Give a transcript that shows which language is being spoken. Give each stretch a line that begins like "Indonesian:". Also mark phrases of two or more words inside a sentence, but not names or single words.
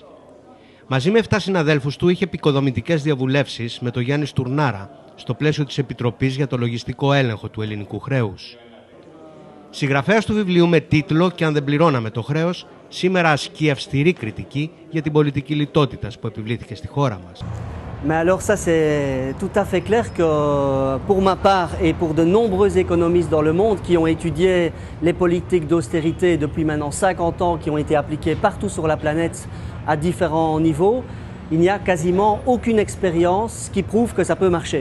Greek: Μαζί με 7 συναδέλφους του είχε επικοδομητικές διαβουλεύσεις με τον Γιάννη Στουρνάρα στο πλαίσιο της Επιτροπής για το Λογιστικό Έλεγχο του Ελληνικού Χρέους. Συγγραφέας του βιβλίου με τίτλο «Και αν δεν πληρώναμε το χρέος», σήμερα ασκεί αυστηρή κριτική για την πολιτική λιτότητας που επιβλήθηκε στη χώρα μας.
French: Mais alors ça c'est tout à fait clair que pour ma part et pour de nombreux économistes dans le monde qui ont étudié les politiques d'austérité depuis maintenant 50 ans qui ont été appliquées partout sur la planète à différents niveaux, il n'y a quasiment aucune expérience qui prouve que ça peut marcher.